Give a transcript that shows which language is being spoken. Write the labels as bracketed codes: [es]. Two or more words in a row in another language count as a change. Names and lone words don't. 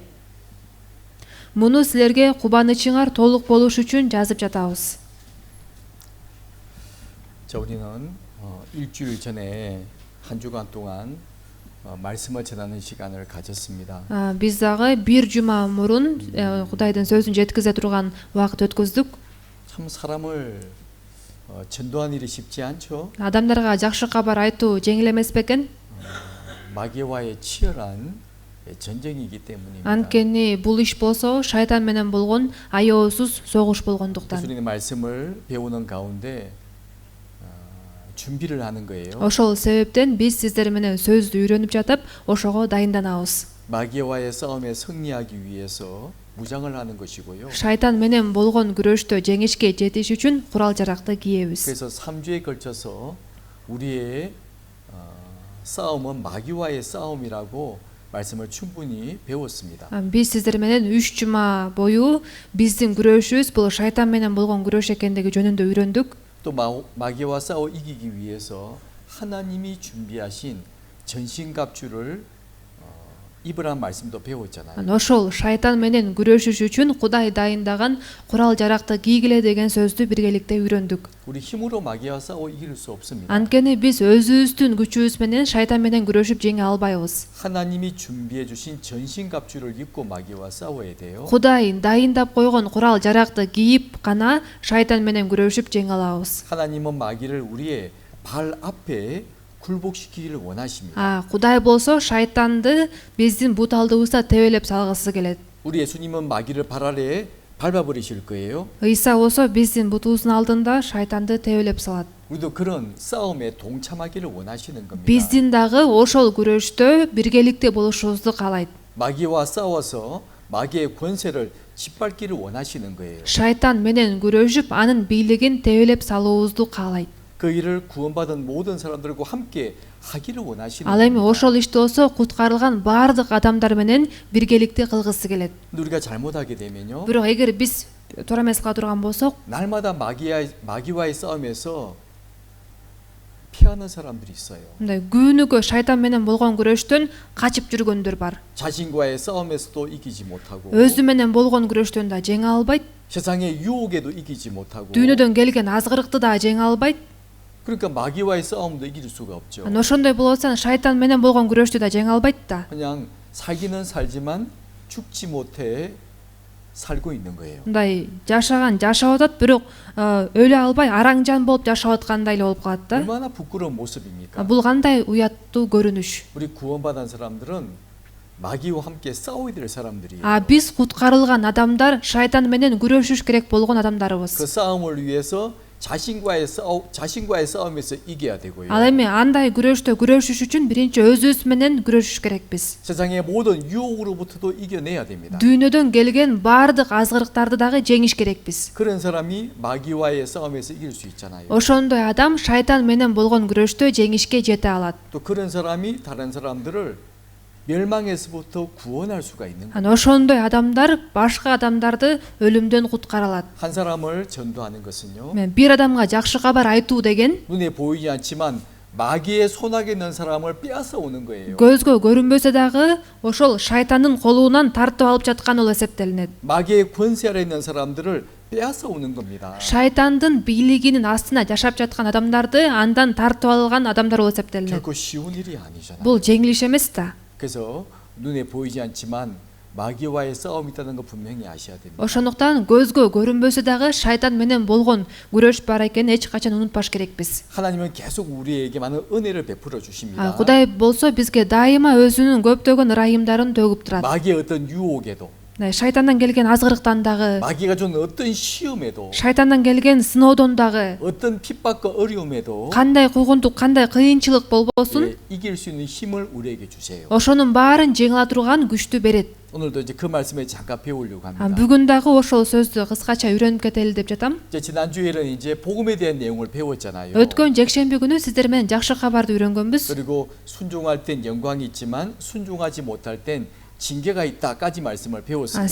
[ky] Муну силерге кубанычыңар толук болуш үчүн жазып жатабыз. [ko] 자, 우리는 일주일 전에 한 주간 동안 말씀을 전하는 시간을 가졌습니다. [ky] Биз дагы бир жума мурун Кудайдын сөзүн жеткизе турган убакыт өткөздүк. [ko] 참 사람을 전도하는 일이 쉽지 않죠. [ky] Адамдарга жакшы кабар айтуу жеңил эмес бекен? [ko] 마귀와의 치열한 전쟁이기 때문입니다. [ky] Анткени бул иш болсо шайтан менен болгон аеосуз согуш болгондуктан. [ko] 예수님의 말씀을 배우는 가운데 준비를 하는 거예요. [ky] Ошол себептен биз сиздер менен сөздү үйрөнүп жатып, ошого дайынданабыз. [ko] 마귀와의 싸움에 승리하기 위해서 무장을 하는 것이고요. [ky] Шайтан менен болгон күрөштө жеңишке жетиш үчүн курал-жаракты кийебиз. [ko] 그래서 3주에 걸쳐서 우리의 싸움은 마귀와의 싸움이라고 말씀을 충분히 배웠습니다. [ky] Биз сиздер менен 3 жума бою биздин күрөшүбүз бул шайтан менен болгон күрөш экендиги жөнүндө үйрөндүк. [ko] 또 마귀와 싸워 이기기 위해서 하나님이 준비하신 전신갑주를 입으란 말씀도 배웠잖아요. [ky] Ошол шайтан менен күрөшүш үчүн Кудай дайындаган курал-жаракты кийгиле деген сөздү биргеликте үйрөндүк. [ko] 우리 힘으로 마귀와 싸워 이길 수 없습니다. [ky] Анткени биз өзүбүздүн күчүбүз менен шайтан менен күрөшүп жеңе албайбыз. [ko] 하나님이 준비해 주신 전신갑주를 입고 마귀와 싸워야 돼요. [ky] Кудай дайындап койгон курал-жаракты кийип гана шайтан менен күрөшүп жеңе алабыз. [ko] 하나님은 마귀를 우리의 발 앞에 굴복시키기를 원하십니다. [ky] Кудай болсо шайтанды биздин бут алдыбызда тебелеп салгысы келет. [ko] 우리 예수님은 마귀를 발 아래에 밟아 버리실 거예요. [ky] Ыйса болсо биздин бутубуздун алдында шайтанды тебелеп салат. [ko] 우리도 그런 싸움에 동참하기를 원하시는 겁니다. [ky] Биздин дагы ошол күрөштө биргеликте болушубузду каалайт. [ko] 마귀와 싸워서 마귀의 권세를 짓밟기를 원하시는 거예요. [ky] Шайтан менен күрөшүп анын бийлигин тебелеп салуубузду каалайт. [ko] 그 일을 구원받은 모든 사람들과 함께 하기를 원하시는 [ky] Ал эми [ko] 겁니다. [ky] ошол ишти болсо куткарылган баардык адамдар менен биргеликте кылгысы келет. [ko] 근데 우리가 잘못하게 되면요. [ky] Бирок эгер биз туура эмес кыла турган болсок, [ko] 날마다 마귀와의 싸움에서 피하는 사람들이 있어요. [ky] мындай күнүгө шайтан менен болгон күрөштөн качып жүргөндөр бар. [ko] 자신과의 싸움에서도 이기지 못하고 [ky] Өзү менен болгон күрөштөн да жеңе албайт. [ko] 세상의 유혹에도 이기지 못하고 [ky] Дүйнөдөн келген азгырыкты да жеңе албайт. [ko] 그러니까 마귀와의 싸움도 이길 수가 없죠. [ky] Ошондой болсо шайтан менен болгон күрөштү да жеңе албайт да. [ko] 그냥 살기는 살지만 죽지 못해 살고 있는 거예요. [ky] Мындай жашаган жашап атат, бирок өлө албай араң-жан болуп жашап аткандай эле болуп калат да. [ko] 얼마나 부끄러운 모습입니까? [ky] Бул кандай уяттуу көрүнүш. [ko] 우리 구원받은 사람들은 마귀와 함께 싸워야 될 사람들이에요. [ky] Биз куткарылган адамдар шайтан менен күрөшүш керек болгон [ko] 그 [ky] адамдарыбыз. [ko] 싸움을 위해서 자신과의 싸움에서 이겨야 되고요. [ky] Ал эми андай күрөштө күрөшүш үчүн биринчи өзүбүз менен күрөшүш керекпиз. [ko] 세상의 모든 유혹으로부터도 이겨내야 됩니다. [ky] Дүйнөдөн келген баардык азгырыктарды дагы жеңиш керекпиз. [ko] 그런 사람이 마귀와의 싸움에서 이길 수 있잖아요. [ky] Ошондой адам шайтан менен болгон күрөштө жеңишке жете алат. [ko] 또 그런 사람이 다른 사람들을 멸망에서부터 구원할 수가 있는 거예요. [ky] Ошондой адамдар башка адамдарды өлүмдөн куткара алат. [ko] 한 사람을 전도하는 것은요. [ky] Бир адамга жакшы кабар айтуу деген [ko] 눈에 보이지 않지만 마귀의 손아귀에 있는 사람을 빼앗아 오는 거예요. [ky] көзгө көрүнбөсө дагы ошол шайтандын колунан тартып алып жаткан болуп эсептелинет. [ko] 마귀의 권세 아래 있는 사람들을 빼앗아 오는 겁니다. [ky] Шайтандын бийлигинин астына жашап жаткан адамдарды андан тартып алган адамдар болуп эсептелинет. [ko] 결코 쉬운 일이 아니잖아요. [ky] Бул жеңил иш эмес да. [ko] 그래서 눈에 보이지 않지만 마귀와의 싸움이 있다는 거 분명히 아셔야 됩니다. [ky] Ошондуктан көзгө көрүнбөсө дагы шайтан менен болгон күрөш бар экенин эч качан унутпаш керекпиз. [ko] 하나님은 계속 우리에게 많은 은혜를 베풀어 주십니다. [ky] Кудай болсо бизге дайыма өзүнүн көптөгөн ырайымдарын төгүп турат. [ko] 마귀의 어떤 유혹에도 [ky] Шайтандан келген азғырықтан дагы, [ko] 마귀가 준 어떤 시험에도 [ky] шайтандан келген сыноодон дагы, [ko] 어떤 핍박과 어려움에도 [ky] кандай куугунтук, кандай кыйынчылык болбосун, [ko] 이길 수 있는 힘을 우리에게 주세요. [ky] ошонун баарын жеңе ала турган күчтү берет. [ko] 오늘도 이제 그 말씀에 잠깐 배우려고 합니다. [ky] Бүгүн дагы ошол сөздү кыскача үйрөнүп кетели деп жатам. [ko] 이제 지난주에는 이제 복음에 대한 내용을 배웠잖아요. [ky] Өткөн жекшемби күнү сиздер менен жакшы кабарды үйрөнгөнбүз. [ko] 그리고 순종할 땐 영광이 있지만 순종하지 못할 땐 징계가 있다까지 말씀을 배웠습니다.